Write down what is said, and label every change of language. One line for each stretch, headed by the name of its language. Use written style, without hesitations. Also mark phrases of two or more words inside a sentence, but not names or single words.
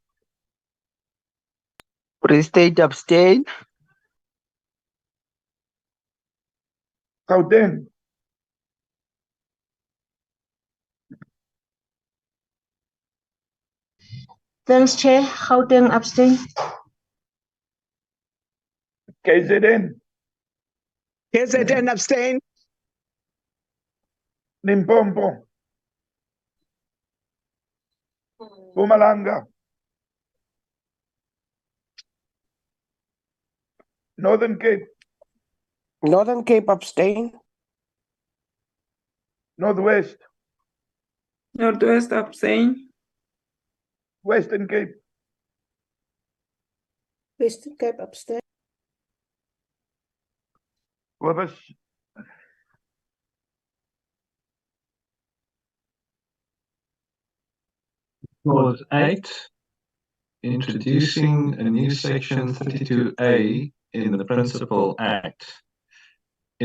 English: Free State abstain. Gauteng. Thanks, Chair. Gauteng abstain. KZN. KZN abstain. Limpopo. Mpumalanga. Northern Cape. Northern Cape abstain. Northwest. Northwest abstain. Western Cape. Western Cape abstain. Wobus. Clause 8, introducing a new section 32A in the Principal Act.